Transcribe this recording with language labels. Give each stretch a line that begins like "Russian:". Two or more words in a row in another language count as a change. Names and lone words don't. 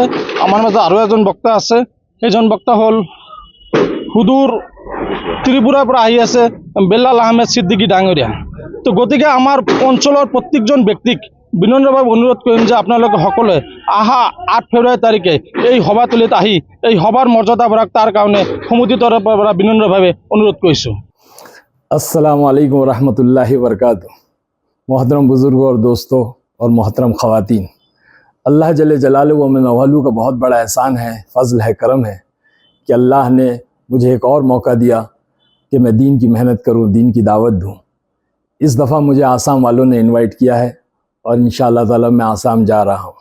Assamese: আমাৰ মাজত আৰু এজন বক্তা আছে, সেইজন বক্তা হ'ল সুদূৰ ত্ৰিপুৰাৰ পৰা আহি আছে বেলাল আহমেদ সিদ্দিকী ডাঙৰীয়া। তো গতিকে আমাৰ অঞ্চলৰ প্ৰত্যেকজন ব্যক্তিক বিনম্ৰভাৱে অনুৰোধ কৰিম যে আপোনালোকে সকলোৱে 8 ফেব্ৰুৱাৰী তাৰিখে এই সভাতলিত আহি এই সভাৰ মৰ্যাদা বঢ়াওক, তাৰ কাৰণে সমিতিৰ তৰফৰ পৰা বিনম্ৰভাৱে অনুৰোধ কৰিছোঁ।
Arabic: السلام عليكم رحمة الله و بركاته.
Urdu: محترم بزرگوں اور دوستوں اور محترم خواتین، اللہ
Arabic: جل جلاله و منوله
Urdu: کا بہت بڑا احسان ہے، فضل ہے، کرم ہے کہ اللہ نے مجھے ایک اور موقع دیا کہ میں دین کی محنت کروں، دین کی دعوت دوں. اس دفعہ مجھے آسام والوں نے انوائٹ کیا ہے اور
Arabic: إن شاء الله تعالى
Urdu: میں آسام جا رہا ہوں.